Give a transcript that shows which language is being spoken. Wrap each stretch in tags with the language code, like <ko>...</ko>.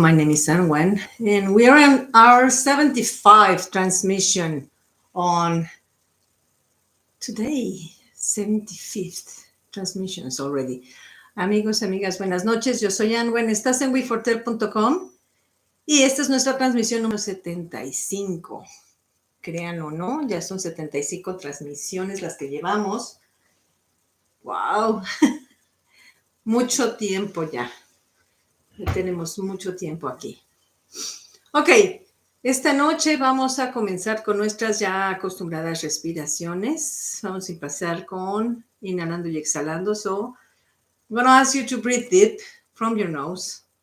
<en>My name is Anwen, and we are on our 75th transmission on today. 75th transmissions already.</en> <es>Amigos, amigas, buenas noches. Yo soy Anwen. Estás en wefortel.com y esta es nuestra transmisión número 75. Créanlo o no, ya son 75 transmisiones las que llevamos. ¡Wow! Mucho tiempo ya. Ya tenemos mucho tiempo aquí. Ok, esta noche vamos a comenzar con nuestras ya acostumbradas respiraciones. Vamos a empezar con inhalando y exhalando.</es> <en>So, I'm going to ask you to breathe deep from your nose.</en>